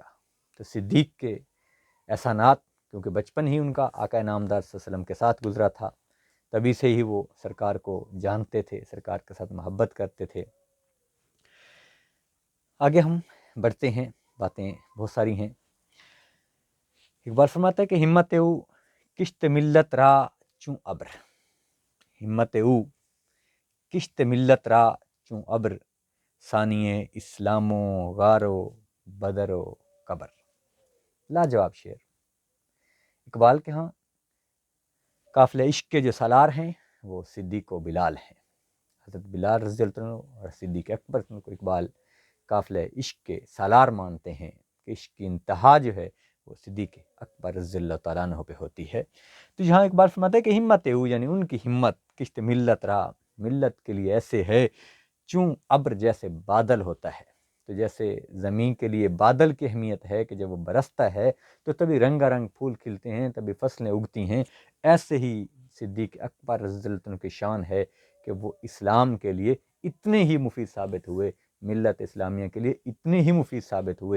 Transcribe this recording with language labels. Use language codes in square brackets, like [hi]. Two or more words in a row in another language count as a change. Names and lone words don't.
[ur] تو صدیق کے احسانات، کیونکہ بچپن ہی ان کا آقا نامدار صلی اللہ علیہ وسلم کے ساتھ گزرا تھا، تبھی سے ہی وہ سرکار کو جانتے تھے، سرکار کے ساتھ محبت کرتے تھے۔ آگے ہم بڑھتے ہیں، باتیں بہت ساری ہیں۔ اقبال فرماتا ہے کہ [fa] ہمت او کشت ملت را چوں ابر، ہمت او کشت ملت را چوں ابر، ثانی اسلام و غار و بدر و قبر۔ [ur] لاجواب شعر۔ اقبال کے ہاں قافلہ عشق کے جو سالار ہیں وہ صدیق و بلال ہیں۔ حضرت بلال رضی اللہ عنہ اور صدیق اکبر کو اقبال قافلہ عشق کے سالار مانتے ہیں کہ عشق کی انتہا جو ہے وہ صدیق اکبر رضی اللہ تعالیٰ عنہ پہ ہوتی ہے۔ تو یہاں اقبال فرماتا ہے کہ [fa] ہمت او، [ur] یعنی ان کی ہمت [fa] کشت ملت را، [ur] ملت کے لیے ایسے ہے [fa] چوں ابر، [ur] جیسے بادل ہوتا ہے۔ تو جیسے زمین کے لیے بادل کی اہمیت ہے کہ جب وہ برستا ہے تو تبھی رنگا رنگ پھول کھلتے ہیں، تبھی فصلیں اگتی ہیں، ایسے ہی صدیق اکبر رضی اللہ عنہ کی شان ہے کہ وہ اسلام کے لیے اتنے ہی مفید ثابت ہوئے، ملت اسلامیہ کے لیے اتنے ہی مفید ثابت ہوئے۔